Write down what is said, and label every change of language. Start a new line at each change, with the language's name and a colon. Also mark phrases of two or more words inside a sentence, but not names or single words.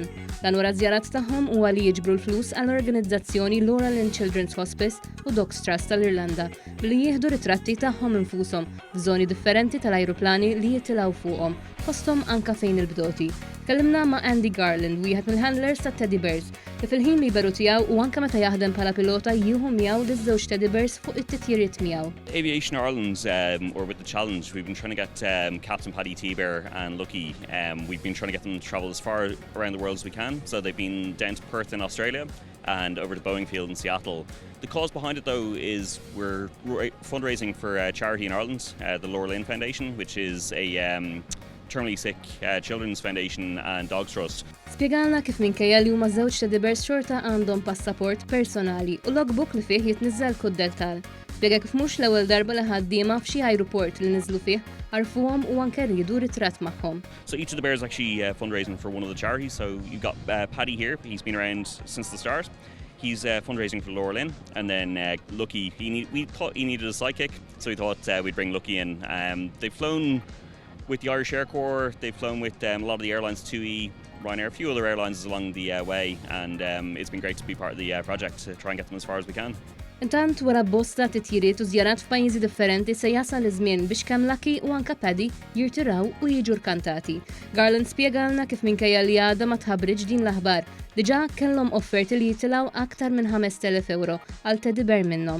Maltese: Dan wara żjarat tagħhom huwa li jiġbru l-flus għall-organizzazzjoni LauraLynn Children's Hospice u Dogs Trust tal-Irlanda billi jieħdu ritratti tagħhom infushom f'żoni differenti tal-ajruplani li jitilgħu fuqhom, fosthom anke fejn il-bdoti. Tkellimna ma' Andy Garland, wieħed mill-handlers tat-Teddybears, li fil-ħin liberu tiegħu u anke meta jaħdem bħala pilota jieħu miegħu liż-żewġ Teddybears fuq it-titjiriet miegħu.
English: Aviation Ireland, or with the challenge, we've been trying to get Captain Paddy T Bear and Lucky. We've been trying to get them to travel as far around the world as we can. So they've been down to Perth in Australia and over to Boeing Field in Seattle. The cause behind it, though, is we're fundraising for a charity in Ireland, the LauraLynn Foundation, which is a terminally sick children's foundation and dogs trust.
Maltese: Spjegalna kif minkejja li huma żewġ Teddybears xorta għandhom passaport personali u logbook li fih jitniżżel kod tal. Spjega kif mhux l-ewwel darba li ħaddiema f'xi ajruport li niżlu fih għarfuhom u anke riedu ritratt magħhom.
English: So each of the bears actually fundraising for one of the charities. So you've got Paddy here. He's been around since the start. He's fundraising for LauraLynn, and then Lucky. We thought he needed a sidekick, so we thought we'd bring Lucky in. They've flown with the Irish Air Corps, they've flown with a lot of the airlines, TUI, Ryanair, a few other airlines along the way, and it's been great to be part of the project to try and get them as far as we can.
Maltese: Intant wara bosta tit-titjiriet u żjarat f'pajjiżi differenti se jasal iż-żmien biex kemm Lucky u anke Paddy jirtiraw u jiġu rkantati. Garland spjegalna kif minkejja li għadha ma tħabbriġ din l-aħbar. Diġà kellhom offerti li jitilgħu aktar minn 5,000 euro għal Teddybear minnhom.